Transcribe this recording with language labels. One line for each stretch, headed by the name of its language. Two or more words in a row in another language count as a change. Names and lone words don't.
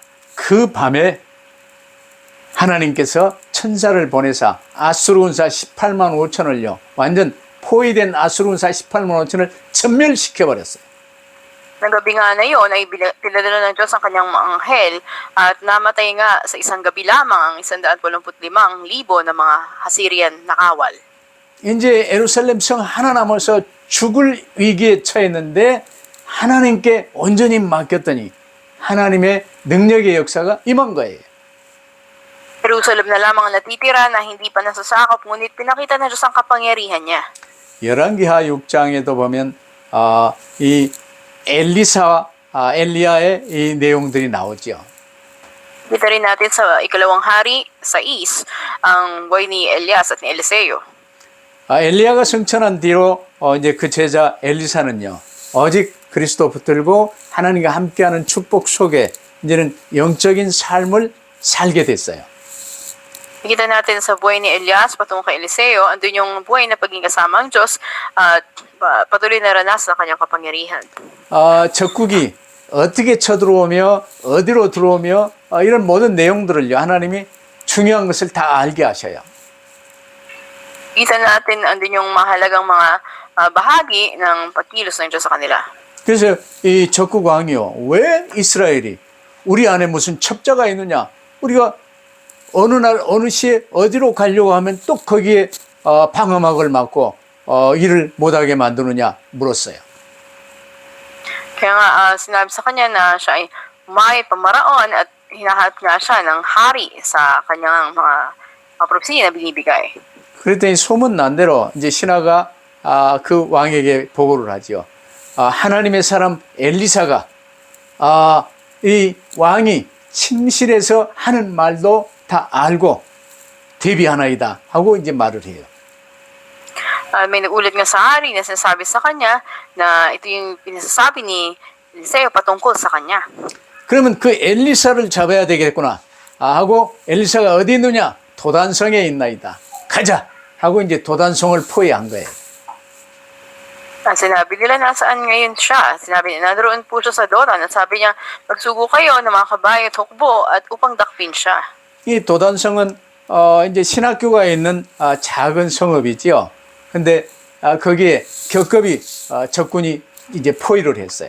Korean: 그 밤에 하나님께서 천사를 보내사 아수르군사 18만 5천을요 완전 포위된 아수르군사 18만 5천을 전멸시켜버렸어요.
Filipino: Nang gabi nga na yun ay pinadala ng Diyos ang kanyang mga anghel at namatay nga sa isang gabi lamang ang 185,000 na mga Assyrian na kawal.
Korean: 이제 예루살렘 성 하나 남아서 죽을 위기에 처했는데 하나님께 온전히 맡겼더니 하나님의 능력의 역사가 임한 거예요.
Filipino: Jerusalem na lamang ang natitira na hindi pa nasasakop, ngunit pinakita ng Diyos ang kapangyarihan niya.
Korean: 열왕기하 6장에도 보면 이 엘리사와 엘리야의 이 내용들이 나오죠.
Filipino: Kita rin natin sa ikalawang hari, sa ang buhay ni Elias at ni Eliseo.
Korean: 엘리야가 승천한 뒤로 이제 그 제자 엘리사는요 오직 그리스도 붙들고 하나님과 함께하는 축복 속에 이제는 영적인 삶을 살게 됐어요.
Filipino: Nakita natin sa buhay ni Elias patungo kay Eliseo, andun yung buhay na paging kasama ang Diyos at patuloy na ranas na kanyang kapangyarihan.
Korean: 적국이 어떻게 쳐들어오며 어디로 들어오며 이런 모든 내용들을요 하나님이 중요한 것을 다 알게 하셔요.
Filipino: Kita natin andun yung mahalagang mga bahagi ng pagkilos ng Diyos sa kanila.
Korean: 그래서 이 적국 왕이요 왜 이스라엘이 우리 안에 무슨 첩자가 있느냐 우리가 어느 날 어느 시에 어디로 가려고 하면 또 거기에 방어막을 막고 일을 못하게 만드느냐 물었어요.
Filipino: Kaya nga sinabi sa kanya na siya ay may pamaraon at hinahanap nga siya ng hari sa kanyang mga propesiya na binibigay.
Korean: 그랬더니 소문 난 대로 이제 신하가 그 왕에게 보고를 하죠. 하나님의 사람 엘리사가 이 왕이 침실에서 하는 말도 다 알고 대비하나이다 하고 이제 말을 해요.
Filipino: May nagulat nga sa hari na sinasabi sa kanya na ito yung pinasasabi ni Eliseo patungkol sa kanya.
Korean: 그러면 그 엘리사를 잡아야 되겠구나 하고 엘리사가 어디 있느냐 도단성에 있나이다 가자 하고 이제 도단성을 포위한 거예요.
Filipino: Sinabi nila nasaan ngayon siya. Sinabi niya naroon po siya sa Dotan at sabi niya magsugo kayo ng mga kabayo at hukbo at upang dakpin siya.
Korean: 이 도단성은 이제 신학교가 있는 작은 성읍이지요. 근데 거기에 겹겹이 적군이 이제 포위를 했어요.